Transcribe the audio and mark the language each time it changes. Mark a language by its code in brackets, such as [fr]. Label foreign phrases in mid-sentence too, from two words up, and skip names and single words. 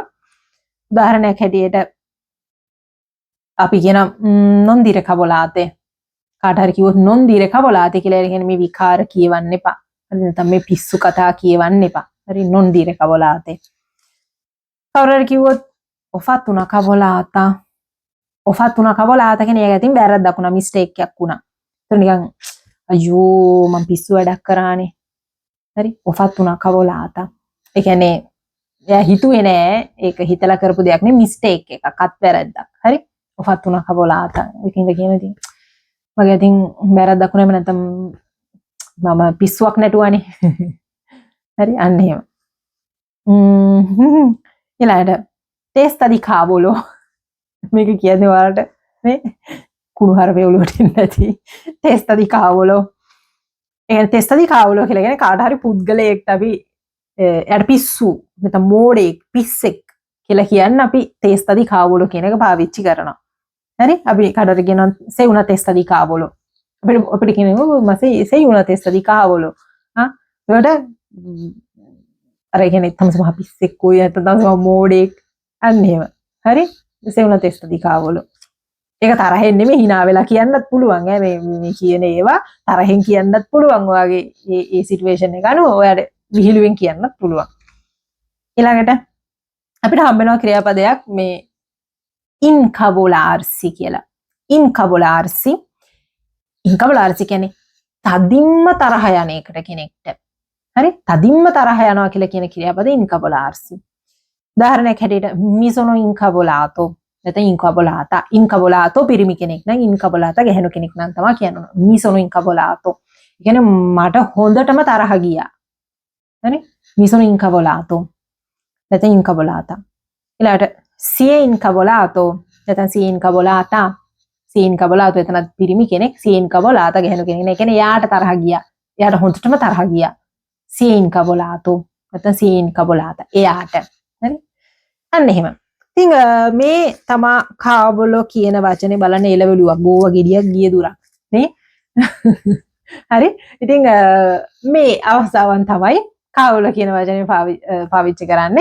[si] උදාහරණයක් හැටියට අපි කියන [it] non dire cavolate. [si] කාට හරි කිව්වොත් [it] non dire cavolate [si] කියලා කියන්නේ මේ විකාර කියවන්න එපා. හරි නැත්නම් මේ පිස්සු කතා කියවන්න එපා. හරි [it] non dire cavolate. [si] කවුරු හරි කිව්වොත් [it] ho fatto una cavolata. ho fatto una cavolata [si] කියන්නේ ඒක ඇතින් වැරද්දක් වුණා, මිස්ටේක් එකක් වුණා. ඒක නිකන් අයියෝ මම පිස්සු වැඩක් කරානේ. හරි? [it] ho fatto una cavolata. [si] ඒ කියන්නේ එයා හිතුවේ නෑ ඒක හිතලා කරපු දෙයක් නේ, මිස්ටේක් එකක්, අත්වැරද්දක්. හරි? [it] ho fatto una cavolata. [si] ඒකින්ද කියන ඉතින් මගේ ඉතින් වැරද්දක් වුණාම නැත්නම් මම පිස්සුවක් නැටුවානේ. හරි? අන්න එහෙම. ඊළඟට [it] testa di cavolo. [si] මේක කියන්නේ ඔයාලට මේ කුණු හරපේ ඔලුවට එන්නේ නැති [it] testa di cavolo. [si] ඒ [it] testa di cavolo [si] කියලා කියන්නේ කාට හරි පුද්ගලයෙක්ට අපි එයාට පිස්සු නැත්නම් මෝඩෙක් පිස්සෙක් කියලා කියන්න අපි [it] testa di cavolo [si] කියන එක පාවිච්චි කරනවා. හරි? අපි කාටට කියනවා [it] sei una testa di cavolo. [si] අපිට කියනවා [it] ma sei una testa di cavolo. [si] ඒකට අර කියන්නේ තමයි මහ පිස්සෙක් කොයි නැත්නම් මෝඩෙක් අන්න එහෙම. හරි? [it] sei una testa di cavolo. [si] ඒක තරහෙන් නෙමෙයි hina වෙලා කියන්නත් පුළුවන්. මේ කියන ඒවා තරහෙන් කියන්නත් පුළුවන්. ඔයාගේ මේ සිටුේෂන් එක අනුව ඔයාට විහිළුවෙන් කියන්නත් පුළුවන්. ඊළඟට අපිට හම්බ වෙනවා ක්‍රියාපදයක් මේ incavolarsi කියලා. incavolarsi කියන්නේ තදින්ම තරහ යන එකට කෙනෙක්ට. හරි? තදින්ම තරහ යනවා කියලා කියන ක්‍රියාපදේ incavolarsi. උදාහරණයක් හැටියට [it] mi sono incavolato. [si] නැත්නම් incavolato. incavolato පිරිමි කෙනෙක් නම් incavolato ගැහණු කෙනෙක් නම් තමයි කියනවා. [it] mi sono incavolato. [si] ඒ කියන්නේ මට හොඳටම තරහ ගියා. හරි? [it] mi sono incavolato. නැත්නම් incavolata. ඊළඟට si è incavolato. නැත්නම් si è incavolata. si è incavolato [si] එතන පිරිමි කෙනෙක්, [it] si è incavolata [si] ගැහණු කෙනෙක්. ඒ කියන්නේ යාට තරහ ගියා. යාට හොඳටම තරහ ගියා. [it] si è incavolato. නැත්නම් si è incavolata. [si] එයාට. හරි? අන්න එහෙම. ඉතින් මේ තමා කාවලෝ කියන වචනේ බලන්න එළවලුවක් ගෝව ගෙඩියක් ගිය දුරක් නේ. හරි? ඉතින් මේ අවස්ථාවන් තමයි කාවලෝ කියන වචනේ පාවිච්චි කරන්නේ.